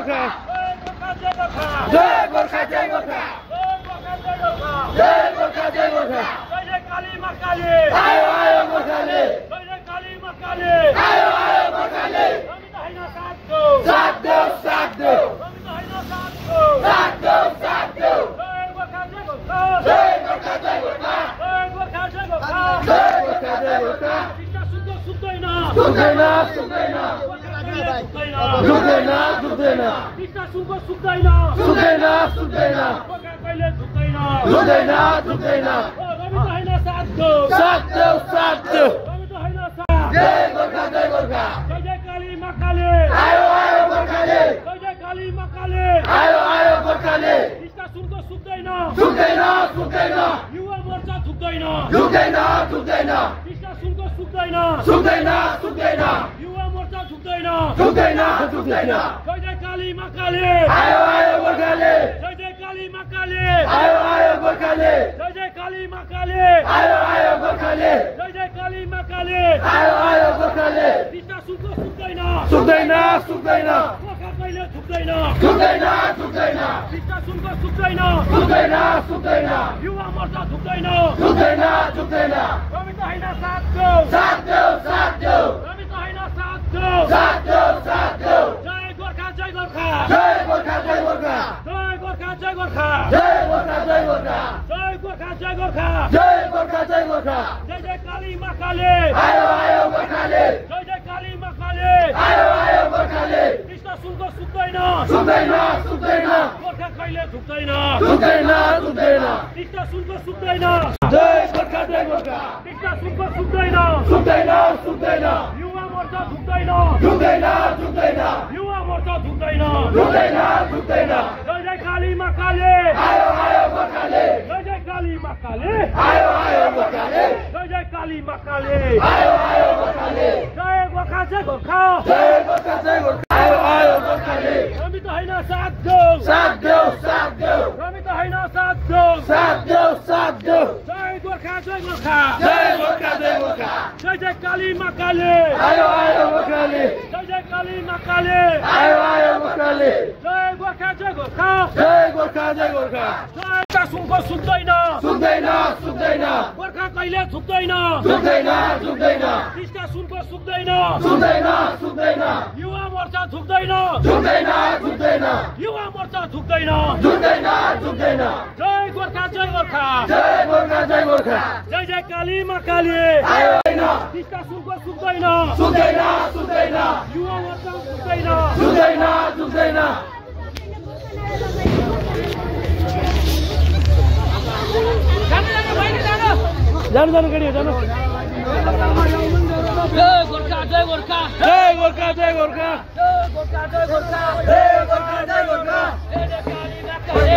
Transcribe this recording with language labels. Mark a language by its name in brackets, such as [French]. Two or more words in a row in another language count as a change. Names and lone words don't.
[Nepali] जय गोर्खा जय गोर्खा जय गोर्खा जय गोर्खा गोर्खा जय जय काली मां काली आयो आयो गोर्खाले जय जय काली मां काली आयो आयो गोर्खाले हामी त हैन साथ दो साथ देऊ साथ देऊ हामी त हैन साथ दो साथ देऊ साथ देऊ जय गोर्खा जय गोर्खा जय गोर्खा जय गोर्खा जय गोर्खा जय गोर्खा जय गोर्खा जय गोर्खा टिस्टा सुन्दै सुक्दैन सुक्दैन सुक्दैन झुक्दैन झुक्दैन टिस्टा सुनको सुक्दैन सुक्दैन सुक्दैन गोर्खा कहिले झुक्दैन झुक्दैन झुक्दैन हामी त हैन साथ दो साथ देऊ साथ देऊ हामी त हैन साथ जय गोर्खा जय गोर्खा जय जय काली मां काली आयो आयो गोर्खाले जय जय काली मां काली आयो आयो गोर्खाले टिस्टा सुनको सुक्दैन झुक्दैन झुक्दैन युवा मोर्चा झुक्दैन झुक्दैन झुक्दैन टिस्टा सुनको सुक्दैन झुक्दैन झुक्दैन युवा मोर्चा झुक्दैन झुक्दैन झुक्दैन जय जय काली मां काली आयो आयो गोर्खाले जय जय काली मां काली आयो आयो गोर्खाले जय जय काली मां काली आयो आयो गोर्खाले जय जय काली मां काली आयो आयो गोर्खाले टिस्टा सुनको सुक्दैन झुक्दैन झुक्दैन गोर्खा कहिले झुक्दैन झुक्दैन झुक्दैन टिस्टा सुनको सुक्दैन झुक्दैन झुक्दैन युवा मोर्चा झुक्दैन झुक्दैन झुक्दैन हामी त हैन साथ दो साथ देऊ साथ देऊ हामी त हैन साथ दो साथ देऊ साथ देऊ जय गोर्खा जय गोर्खा जय गोर्खा जय गोर्खा जय गोर्खा जय गोर्खा जय गोर्खा जय गोर्खा जय गोर्खा जय गोर्खा जय गोर्खा जय गोर्खा जय जय काली मां काली आयो आयो गोर्खाले जय जय काली मां काली आयो आयो गोर्खाले टिस्टा सुनको सुक्दैन झुक्दैन झुक्दैन गोर्खा कहिले झुक्दैन झुक्दैन झुक्दैन टिस्टा सुनको सुक्दैन जय गोर्खा जय गोर्खा टिस्टा सुनको सुक्दैन झुक्दैन झुक्दैन युवा मोर्चा झुक्दैन झुक्दैन झुक्दैन युवा मोर्चा झुक्दैन झुक्दैन झुक्दैन जय जय काली मां काली आयो आयो गोर्खाले जय जय काली मां काली आयो आयो गोर्खाले जय जय काली मां काली आयो आयो गोर्खाले जय गोर्खा जय गोर्खा जय गोर्खा जय गोर्खा आयो आयो गोर्खाले हामी त हैन साथ दो साथ देऊ साथ देऊ हामी त हैन साथ दो साथ देऊ साथ देऊ जय गोर्खा जय गोर्खा जय गोर्खा जय गोर्खा जय जय काली मां काली आयो आयो गोर्खाले जय जय काली मां काली आयो आयो गोर्खाले जय गोर्खा जय गोर्खा जय गोर्खा जय गोर्खा जय सुनको सुक्दैन झुक्दैन झुक्दैन गोर्खा कहिले झुक्दैन झुक्दैन झुक्दैन टिस्टा सुनको सुक्दैन झुक्दैन झुक्दैन युवा मोर्चा झुक्दैन झुक्दैन झुक्दैन युवा मोर्चा झुक्दैन झुक्दैन झुक्दैन जय गोर्खा जय गोर्खा जय गोर्खा जय गोर्खा जय जय काली मां काली आयो होइन टिस्टा सुनको सुक्दैन झुक्दैन झुक्दैन युवा मोर्चा झुक्दैन झुक्दैन झुक्दैन जानु जानु केटी जानु जय गोर्खा जय गोर्खा जय गोर्खा जय गोर्खा जय गोर्खा जय गोर्खा जय गोर्खा जय गोर्खा जय जय काली मां काली